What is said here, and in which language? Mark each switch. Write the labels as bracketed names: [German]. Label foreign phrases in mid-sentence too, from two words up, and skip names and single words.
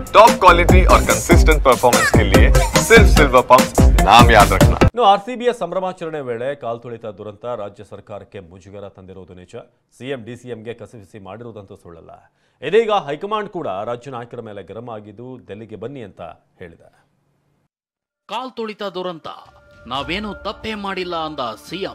[English] top quality [Hindi] और [English] consistent performance [Hindi] के लिए सिर्फ सिल्वर पंप नाम याद रखना। [Kannada] ಆರ್ಸಿಬಿಯ ಸಂಭ್ರಮಾಚರಣೆ ವೇಳೆ ಕಾಲ್ತುಳಿತ ದುರಂತ ರಾಜ್ಯ ಸರ್ಕಾರಕ್ಕೆ ಮುಜುಗರ ತಂದಿರುವುದು ನಿಜ. ಸಿಎಂ ಡಿಸಿಎಂಗೆ ಕಸಿವಿಸಿ ಮಾಡಿರುವುದಂತೂ ಸುಳ್ಳಲ್ಲ. ಇದೀಗ ಹೈಕಮಾಂಡ್ ಕೂಡ ರಾಜ್ಯ ನಾಯಕರ ಮೇಲೆ ಗರಂ ಆಗಿದ್ದು ಡೆಲ್ಲಿಗೆ ಬನ್ನಿ ಅಂತ ಹೇಳಿದೆ. ಕಾಲ್ತುಳಿತ ದುರಂತ ನಾವೇನು ತಪ್ಪೇ ಮಾಡಿಲ್ಲ ಅಂದ ಸಿಎಂ.